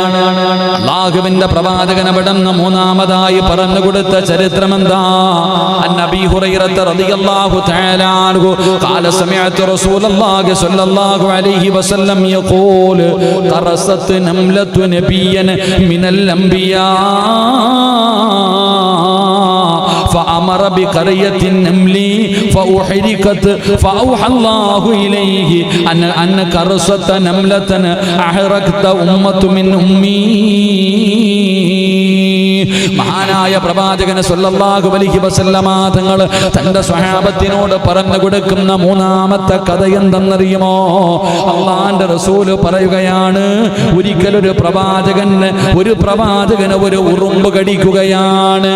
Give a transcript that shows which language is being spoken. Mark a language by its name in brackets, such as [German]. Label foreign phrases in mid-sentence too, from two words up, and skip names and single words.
[Malayalam] അല്ലാഹുവിന്റെ പ്രവാചകൻ അവിടുന്ന് മൂന്നാമതായി പറഞ്ഞു കൊടുത്ത ചരിത്രം എന്താ? [Arabic] النبي هريرة رضي الله تعالى عنه قال سمعت رسول الله صلى الله عليه وسلم يقول قرصت نملة نبيا من الأنبياء فأمر بقرية النمل فأحرقت فأوحى الله إليه أن قرصت نملة أحرقت أمة من أمي. [Malayalam] മഹാനായ പ്രവാചകൻ [Arabic] صلى الله عليه وسلم [Malayalam] തങ്ങൾ തന്റെ സ്വഹാബത്തിനോട് പറഞ്ഞു കൊടുക്കുന്ന മൂന്നാമത്തെ കഥ എന്തെന്നറിയുമോ? അല്ലാഹുവിന്റെ റസൂൽ പറയുകയാണ്, ഒരിക്കലൊരു പ്രവാചകന് ഒരു ഉറുമ്പ് കടിക്കുകയാണ്.